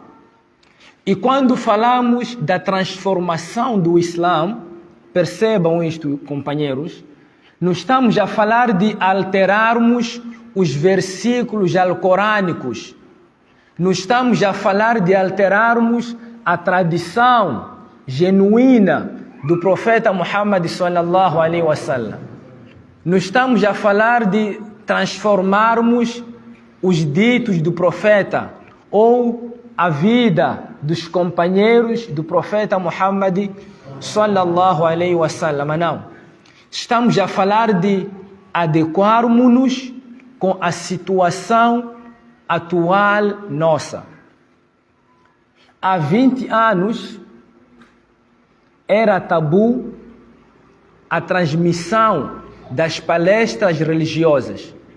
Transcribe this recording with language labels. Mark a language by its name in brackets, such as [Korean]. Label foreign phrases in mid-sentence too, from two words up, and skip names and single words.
[Portuguese] E quando falamos da transformação do Islã, percebam isto, companheiros, não estamos a falar de alterarmos os versículos alcorânicos, não estamos a falar de alterarmos a tradição genuína do profeta Muhammad [Arabic] صلى الله عليه وسلم. [Portuguese] Não estamos a falar de transformarmos os ditos do profeta ou a vida dos companheiros do profeta Muhammad [Arabic] صلى الله عليه وسلم. [Portuguese] Não. Estamos a falar de adequarmos-nos com a situação atual nossa. Há 20 anos era tabu a transmissão das palestras religiosas.